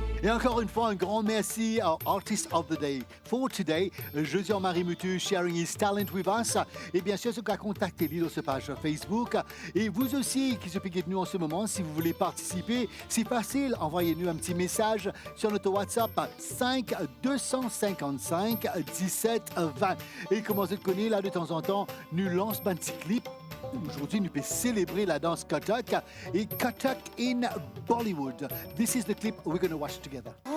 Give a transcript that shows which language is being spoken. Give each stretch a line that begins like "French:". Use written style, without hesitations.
French: encore une fois, un grand merci à Artist of the Day.
English: For today, Josian Marimutu sharing his talent with us.
French: Et bien sûr, ce qu'a contacté lui sur sa page Facebook. Et vous aussi, qui se piquez de nous en ce moment, si vous voulez participer, c'est facile. Envoyez-nous un petit message sur notre WhatsApp 5 255 17 20. Et comme vous connaissez, là, de temps en temps, nous lançons un petit clip. Aujourd'hui, nous pouvons célébrer la danse Kathak et Kathak in Bollywood.
English: This is the clip we're going to watch together.